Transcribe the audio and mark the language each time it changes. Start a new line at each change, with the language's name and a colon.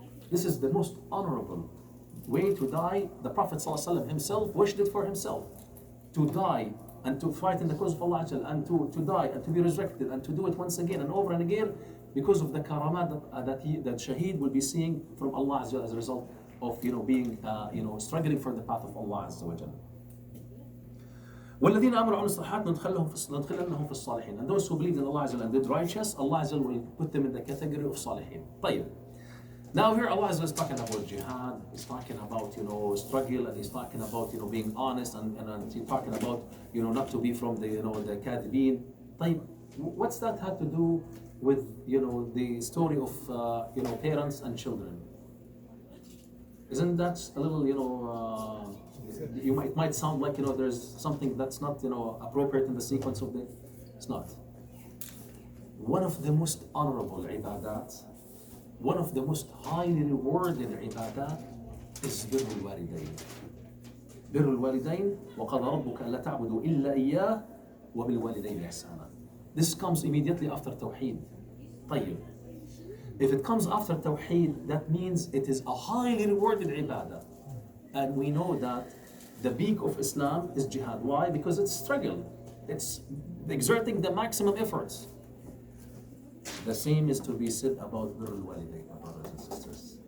English: This is the most honorable way to die. The Prophet ﷺ himself wished it for himself, to die and to fight in the cause of Allah and to die and to be resurrected and to do it once again and over and again, because of the karamat that Shaheed will be seeing from Allah as a result of being struggling for the path of Allah Azza wa Jalla.
Arabic: والذين آمنوا وعملوا الصالحات ندخلنهم في الصالحين.
English: And those who believed in Allah Azza and did righteous, Allah Azza will put them in the category of صالحين.
Arabic: طيب.
English: Now here Allah Azza is talking about jihad, He's talking about, struggle, and He's talking about, being honest, and He's talking about, not to be from the, the kadibin. طيب, what's that have to do with, the story of, parents and children? Isn't that a little, it might sound like, there's something that's not, appropriate in the sequence of the, it's not. One of the most honorable ibadat, one of the most highly rewarded ibadat is بر الوالدين.
Arabic: بر الوالدين وقضى ربك ألا تعبدوا إلا إياه وبالوالدين إحسانا.
English: This comes immediately after Tawheed.
Arabic: طيب.
English: If it comes after Tawheed, that means it is a highly rewarded ibadah. And we know that the peak of Islam is jihad. Why? Because it's struggle. It's exerting the maximum efforts. The same is to be said about Birrul Walidain, my brothers and sisters.